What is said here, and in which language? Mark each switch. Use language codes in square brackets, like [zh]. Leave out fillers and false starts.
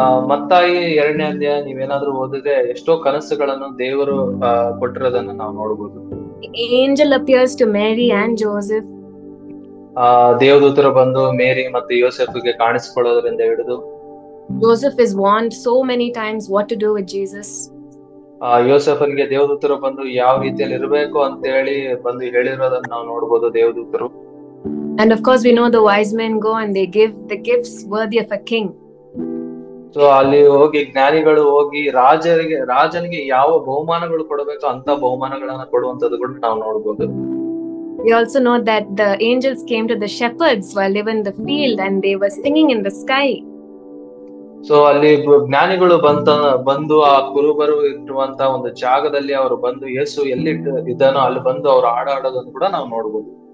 [kn] ಮತ್ತಾಯಿ 2ನೇ ಅಧ್ಯಾಯ ನೀವೇನಾದ್ರೂ ಓದಿದ್ರೆ ಎಷ್ಟೋ ಕನಸುಗಳನ್ನು ದೇವರು ಕೊಟ್ಟಿರೋದನ್ನ ನಾವು ನೋಡಬಹುದು. [en] Angel appears to Mary and Joseph. [kn] ದೇವದೂತರು ಬಂದು ಮೇರಿ ಮತ್ತು ಯೋಸೆಫ್ಗೆ ಕಾಣಿಸಿಕೊಳ್ಳೋದ್ರಿಂದ ಹಿಡಿದು [en] Joseph is warned so many times what to do with Jesus. [kn] ಯೋಸೆಫನ್ಗೆ ದೇವದೂತರು ಬಂದು ಯಾವ ರೀತಿಯಲ್ಲಿ ಇರಬೇಕು ಅಂತ ಹೇಳಿ ಬಂದು ಹೇಳಿರೋದನ್ನ ನಾವು ನೋಡಬಹುದು ದೇವದೂತರು. [en] And of course we know the wise men go and they give the gifts worthy of a king. [kn] So ಅಲ್ಲಿ ಹೋಗಿ ಜ್ಞಾನಿಗಳು ಹೋಗಿ ರಾಜನಿಗೆ ಯಾವ ಬಹುಮಾನಗಳು ಕೊಡಬೇಕು ಅಂತ ಬಹುಮಾನಗಳನ್ನ ಕೊಡುವಂತದ್ದು ಕೂಡ ನಾವು ನೋಡಬಹುದು. [en] We also know that the angels came to the shepherds while they were in the field and they were singing in the sky. [kn] So ಅಲ್ಲಿ ಜ್ಞಾನಿಗಳು ಬಂದು ಆ ಕುರುಬರು ಇರುವಂತ ಒಂದು ಜಾಗದಲ್ಲಿ ಅವರು ಬಂದು ಯೇಸು ಎಲ್ಲಿ ಇದ್ದಾನೋ ಅಲ್ಲಿ ಬಂದು ಅವರು ಹಾಡಾಡೋದನ್ನು ಕೂಡ ನಾವು ನೋಡಬಹುದು.